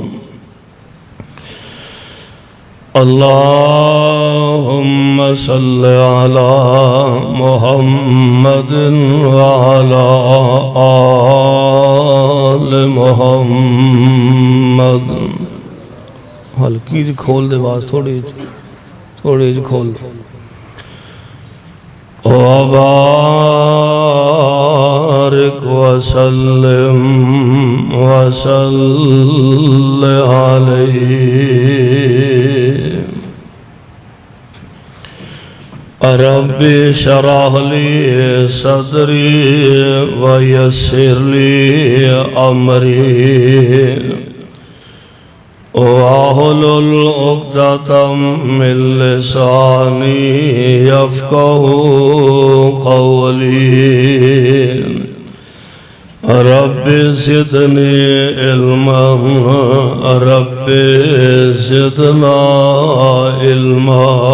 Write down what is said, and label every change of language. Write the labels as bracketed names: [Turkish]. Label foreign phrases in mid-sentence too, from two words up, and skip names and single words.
[Arabic] اللهم صل على محمد وعلى آل محمد. [Punjabi] हल्की जी खोल दे आवाज़ थोड़ी जी खोल दो। [Arabic] وبارك وسلم وصل عليه. رب اشرح لي صدري ويسر لي أمري واحلل عقدة من لساني يفقهوا قولي. رب زدني علما رب زدنا علما.